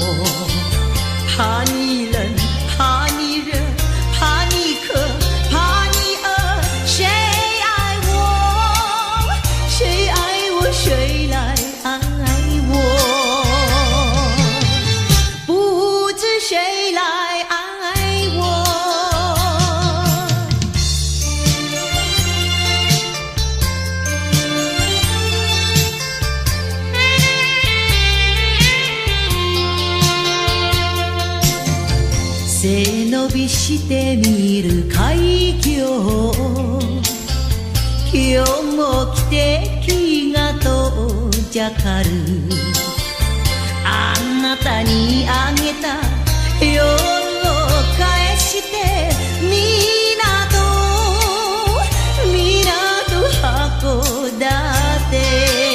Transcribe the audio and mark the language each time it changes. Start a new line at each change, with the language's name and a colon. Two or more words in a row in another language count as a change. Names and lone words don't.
Chinese: 怕你冷，怕你热，怕你渴，怕你饿，谁爱我，谁爱我，谁来爱我，不知谁来爱我。
Japanese: 背伸びして見る海峡、今日も汽笛が遠ざかる。あなたにあげた夜を返して港函館